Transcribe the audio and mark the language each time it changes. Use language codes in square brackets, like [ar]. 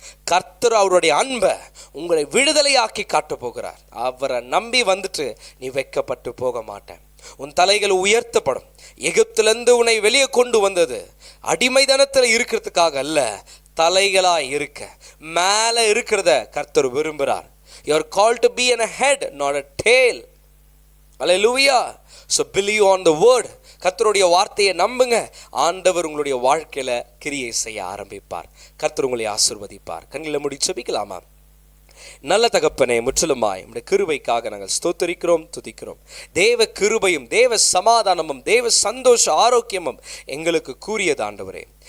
[ta] கர்த்தர் அவருடைய அன்பை உங்களை விடுதலையாக்கி காட்ட போகிறார். அவரை நம்பி வந்துட்டு நீ வெட்கப்பட்டு போக மாட்டேன். உன் தலைகள் உயர்த்தப்படும். எகிப்திலிருந்து உன்னை வெளியே கொண்டு வந்தது அடிமைதனத்தில் இருக்கிறதுக்காக அல்ல, தலைகளா இருக்க, மேல இருக்கிறத கர்த்தர் விரும்புகிறார். [en] You are called to be a head, not a tail. Hallelujah. So believe on the word. [ta] கர்த்தருடைய வார்த்தையை நம்புங்க. ஆண்டவர் உங்களுடைய வாழ்க்கையில கிரியை செய்ய ஆரம்பிப்பார். கர்த்தர் உங்களை ஆசீர்வதிப்பார். கண்களை மூடி ஜெபிக்கலாமா? நல்ல தகப்பனே, முற்றிலுமாய் உம்முடைய கிருபைக்காக நாங்கள் ஸ்தோத்திரிக்கிறோம், துதிக்கிறோம். தேவ கிருபையும் தேவ சமாதானமும் தேவ சந்தோஷ ஆரோக்கியமும் எங்களுக்கு கூறியது ஆண்டவரே.